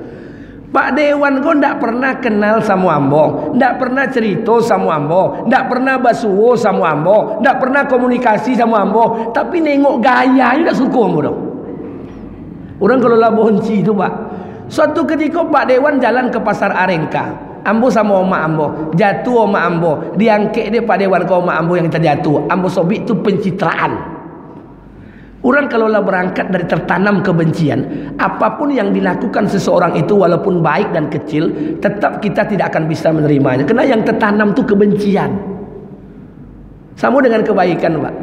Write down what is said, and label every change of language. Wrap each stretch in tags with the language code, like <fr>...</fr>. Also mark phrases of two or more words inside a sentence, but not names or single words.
<id>Pak Dewan kau tidak pernah kenal sama ambo, tidak pernah cerita sama ambo, tidak pernah basuo sama ambo, tidak pernah komunikasi sama ambo, tapi nengok gaya tidak suka ambo dong. Orang kalau lah bonci itu Pak. Suatu ketika Pak Dewan jalan ke pasar Arengka, ambo sama oma ambo, jatuh oma ambo, diangkek dia Pak Dewan ke oma ambo yang terjatuh. Ambo sobik itu pencitraan. Orang kalau lah berangkat dari tertanam kebencian, apapun yang dilakukan seseorang itu walaupun baik dan kecil, tetap kita tidak akan bisa menerimanya. Karena yang tertanam itu kebencian. Sama dengan kebaikan Pak.</id>